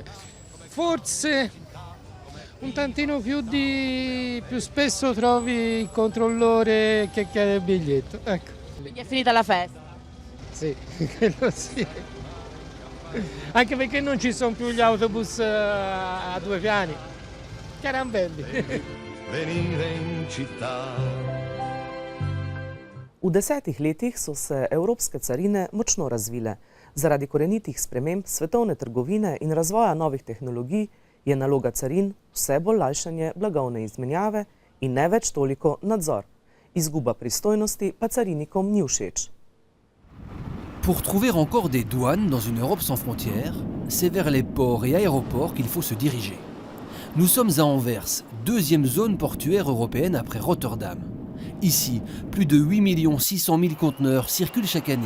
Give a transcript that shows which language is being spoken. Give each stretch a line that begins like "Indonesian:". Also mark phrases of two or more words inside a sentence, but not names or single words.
Italian: Forse un tantino più spesso trovi il controllore che chiede il biglietto. Ecco. Quindi è finita la festa? Sì, quello sì. Anche perché non ci sono più gli autobus a 2 piani. Che erano belli. Venire in città.
Slovenian: V 10 letih so se evropske carine močno razvile. Zaradi korenitih sprememb svetovne trgovine in razvoja novih tehnologij je naloga carin vse bolj lajšanje blagovne izmenjave in ne več toliko nadzor. Izguba pristojnosti pa carinikom ni všeč.
French: Pour trouver encore des douanes dans une Europe sans frontières, c'est vers les ports et aéroports qu'il faut se diriger. Nous sommes à Anvers, deuxième zone portuaire européenne après Rotterdam. Ici, plus de 8 600 000 conteneurs circulent chaque année.